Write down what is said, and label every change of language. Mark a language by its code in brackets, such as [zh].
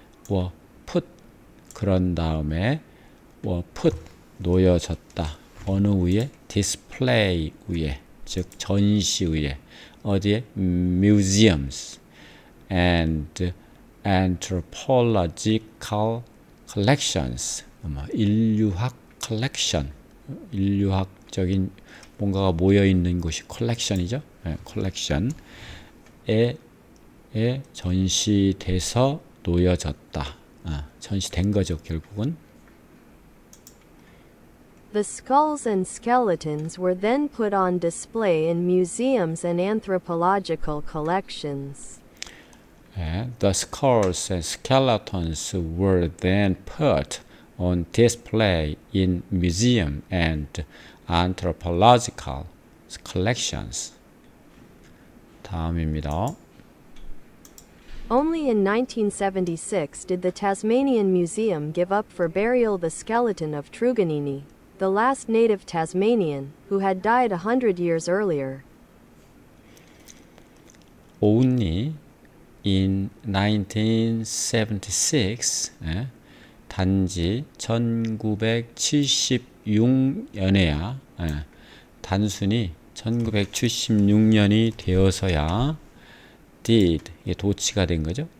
[en] were put [ko] 그런 다음에 were put 놓여졌다 어느 위에 display 위에 즉 전시 위에 어디에 [en] museums and anthropological collections [ko] 인류학 컬렉션 인류학적인 뭔가가 모여 있는 곳이 컬렉션이죠. 컬렉션에 전시돼서 놓여졌다. 전시된 거죠, 결국은. [en] The skulls and skeletons were then put on display in museums and anthropological collections. The skulls and skeletons were then put on display in museum and anthropological collections. [ko] 다음입니다. [en] Only in 1976 did the Tasmanian Museum give up for burial the skeleton of Truganini, the last native Tasmanian, who had died 100 years earlier. Only in 1976, [ko] 단지 1976년에야, 단순히 1976년이 되어서야 did, 이게 도치가 된 거죠.